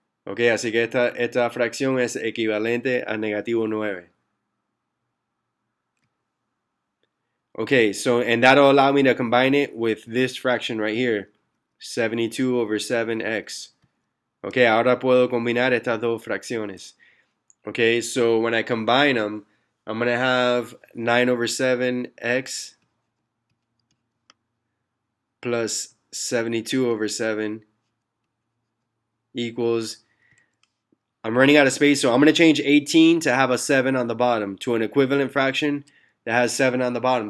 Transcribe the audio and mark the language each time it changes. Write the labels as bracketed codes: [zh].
[es] Ok, así que esta fracción es equivalente a negativo 9. [en] Okay, so, and that'll allow me to combine it with this fraction right here, 72 over 7x. [es] Okay, ahora puedo combinar estas dos fracciones. [en] Okay, so when I combine them, I'm going to have 9 over 7x plus 72 over 7 equals, I'm running out of space, so I'm going to change 18 to have a 7 on the bottom to an equivalent fraction that has 7 on the bottom.